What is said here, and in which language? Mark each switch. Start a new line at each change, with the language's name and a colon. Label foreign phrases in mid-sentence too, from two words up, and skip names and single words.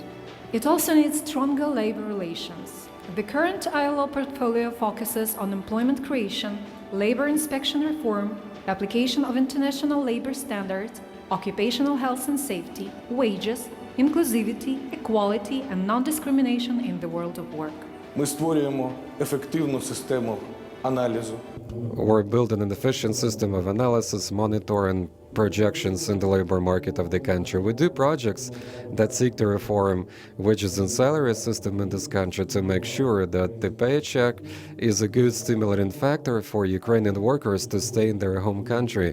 English: It also needs stronger labor relations. The current ILO portfolio focuses on employment creation, labor inspection reform, application of international labor standards, occupational health and safety, wages, inclusivity, equality, and non-discrimination in the world of work.
Ukrainian: Ми створюємо ефективну систему аналізу.
English: We're building an efficient system of analysis, monitoring projections in the labor market of the country. We do projects that seek to reform wages and salary system in this country to make sure that the paycheck is a good stimulating factor for Ukrainian workers to stay in their home country.